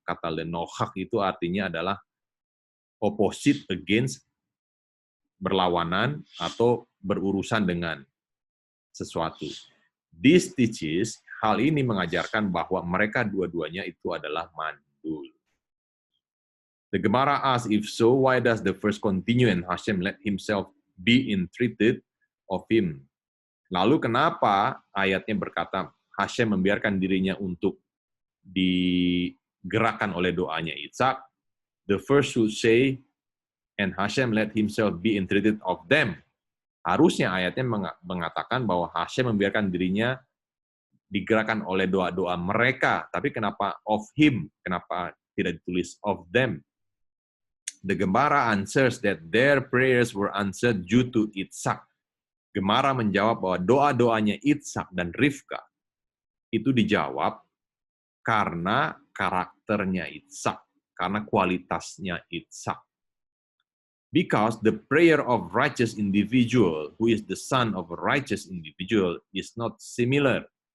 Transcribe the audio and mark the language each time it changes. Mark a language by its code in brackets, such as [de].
[id] Kata Lenochak itu artinya adalah opposite, against, berlawanan, atau berurusan dengan sesuatu. [en] This teaches, [id] hal ini mengajarkan bahwa mereka dua-duanya itu adalah mandul. [en] The Gemara asks, if so, why does the first continue and Hashem let himself be entreated of him? [id] Lalu kenapa ayatnya berkata Hashem membiarkan dirinya untuk digerakkan oleh doanya Ishak? [en] The first should say, and Hashem let himself be entreated of them. [id] Harusnya ayatnya mengatakan bahwa Hashem membiarkan dirinya digerakkan oleh doa-doa mereka. Tapi kenapa of him? Kenapa tidak ditulis of them? [en] The Gemara answers that their prayers were answered due to Ishak. [id] Gemara menjawab bahwa doa-doanya Ishak dan Rivka itu dijawab karena karakternya Ishak, karena kualitasnya Ishak. [en] Because the prayer of righteous individual, who is the son of a righteous individual, is not similar.